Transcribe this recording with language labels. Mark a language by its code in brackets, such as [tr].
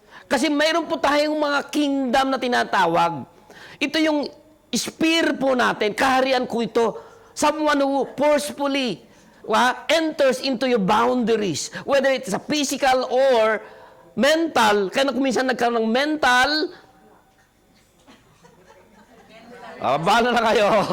[tl] Kasi mayroon po tayong mga kingdom na tinatawag. Ito yung spear po natin, kaharian ko ito. [en] Someone who forcefully enters into your boundaries, whether it's a physical or mental. [tl] Kaya kung minsan nagkaroon ng mental, bahala na kayo.